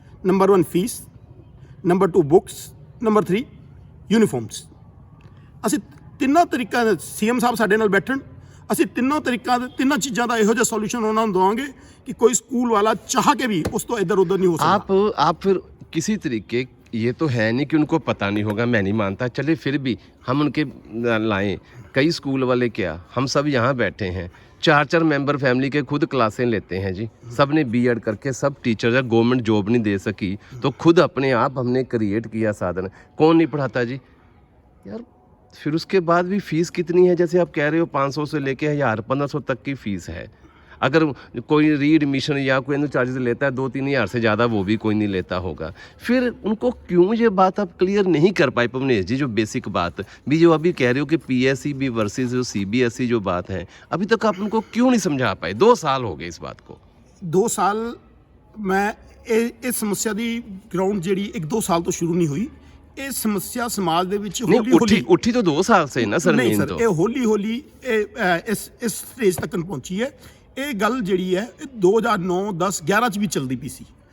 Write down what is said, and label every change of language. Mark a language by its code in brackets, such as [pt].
[pa] Number 1 fees, number 2 books, number 3 uniforms. ਅਸੀਂ ਤਿੰਨਾਂ ਤਰੀਕਾਂ ਦੇ CM ਸਾਹਿਬ ਸਾਡੇ ਨਾਲ ਬੈਠਣ, ਅਸੀਂ ਤਿੰਨਾਂ ਚੀਜ਼ਾਂ ਦਾ ਇਹੋ ਜਿਹਾ ਸੋਲੂਸ਼ਨ ਉਹਨਾਂ ਨੂੰ ਦਵਾਂਗੇ ਕਿ ਕੋਈ ਸਕੂਲ ਵਾਲਾ ਚਾਹ ਕੇ ਵੀ ਉਸ ਤੋਂ ਇੱਧਰ ਉੱਧਰ [hi] नहीं हो सकता। आप फिर किसी तरीके, ये तो है नहीं कि उनको पता नहीं होगा, मैं नहीं मानता, चले फिर भी हम उनके लाएं। कई स्कूल वाले क्या, हम सब यहाँ बैठे हैं, 4 मेंबर फैमिली के खुद क्लासें लेते हैं जी, सब ने B.Ed करके सब टीचर है, गवर्नमेंट जॉब नहीं दे सकी तो खुद अपने आप हमने क्रिएट किया साधन। कौन नहीं पढ़ाता जी यार? फिर उसके बाद भी फीस कितनी है, जैसे आप कह रहे हो 500 से लेके 1000 1500 तक की फ़ीस है। अगर कोई री एडमिशन या कोई चार्जेस लेता है 2-3 हज़ार से ज़्यादा वो भी कोई नहीं लेता होगा। फिर उनको क्यों ये बात आप क्लियर नहीं कर पाए भुवनेश जी? जो बेसिक बात भी जो अभी कह रहे हो कि PSE भी वर्सेस जो CBSE जो बात है, अभी तक आप उनको क्यों नहीं समझा पाए? 2 साल हो गए इस बात को। [pa] 2 ਸਾਲ ਮੈਂ ਇਸ ਸਮੱਸਿਆ ਦੀ ਗਰਾਊਂਡ ਜਿਹੜੀ 1-2 ਸਾਲ ਤੋਂ ਸ਼ੁਰੂ ਨਹੀਂ ਹੋਈ। ਇਹ ਸਮੱਸਿਆ ਸਮਾਜ ਦੇ ਵਿੱਚ ਹੌਲੀ [hi] उठी तो 2 साल से ना सर। [pa] ਨਹੀਂ ਸਰ, ਇਹ ਹੌਲੀ ਇਸ ਸਟੇਜ ਤੱਕ ਪਹੁੰਚੀ ਹੈ। ਇਹ ਗੱਲ ਜਿਹੜੀ ਹੈ ਇਹ 2009 10 11 ਚ ਵੀ ਚੱਲਦੀ ਪਈ ਸੀ।